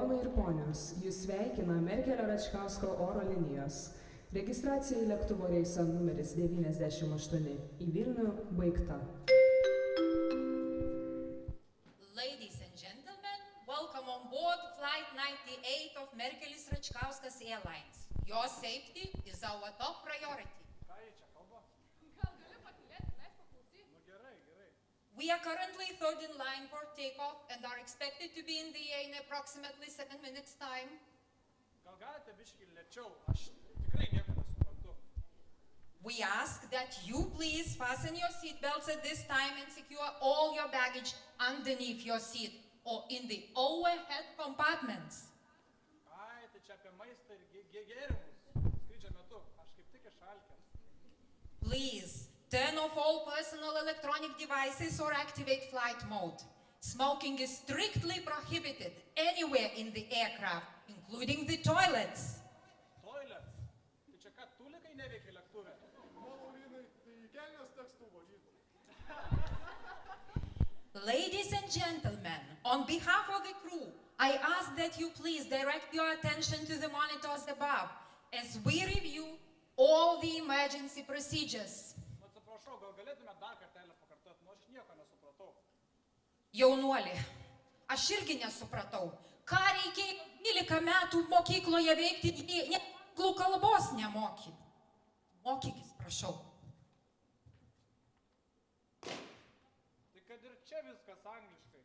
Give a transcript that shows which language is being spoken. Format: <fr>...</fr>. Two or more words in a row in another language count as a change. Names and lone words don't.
<lt>ponios, jūs sveikina Merkelio Račkausko oro linijos. Registracija į lėktuvo reisą numeris 98 į Vilnių baigta.</lt> <en>Ladies and gentlemen, welcome on board Flight 98 of Merkelis Račkauskas Airlines. Your safety is our top priority.</en> <lt>Ką jie čia kalba? Gal gali patylėti, leis paklausyti? Nu gerai, gerai.</lt> <en>We are currently third in line for takeoff and are expected to be in the air in approximately 7 minutes time.</en> <lt>Gal galite biškį lėčiau? Aš tikrai nieko nesuprantu.</lt> <en>We ask that you please fasten your seatbelts at this time and secure all your baggage underneath your seat or in the overhead compartments.</en> <lt>Ai, tai čia apie maistą ir gėrimus. Skrydžio metu. Aš kaip tik išalkęs.</lt> <en>Please turn off all personal electronic devices or activate flight mode. Smoking is strictly prohibited anywhere in the aircraft, including the toilets. Toilets.</en> <lt>Tai čia ką, tulikai neveikia lėktuve? Laurinai, tai į kelnes teks tų varyti.</lt> <en>Ladies and gentlemen, on behalf of the crew, I ask that you please direct your attention to the monitors above as we review all the emergency procedures.</en> <lt>Nu, atsiprašau, gal galėtume dar kartelį pakartoti, nu aš nieko nesupratau. Jaunuoli, aš irgi nesupratau, ką reikėjo 12 metų mokykloje veikti, jei anglų kalbos nemoki. Mokykis, prašau. Tai kad ir čia viskas angliškai.</lt>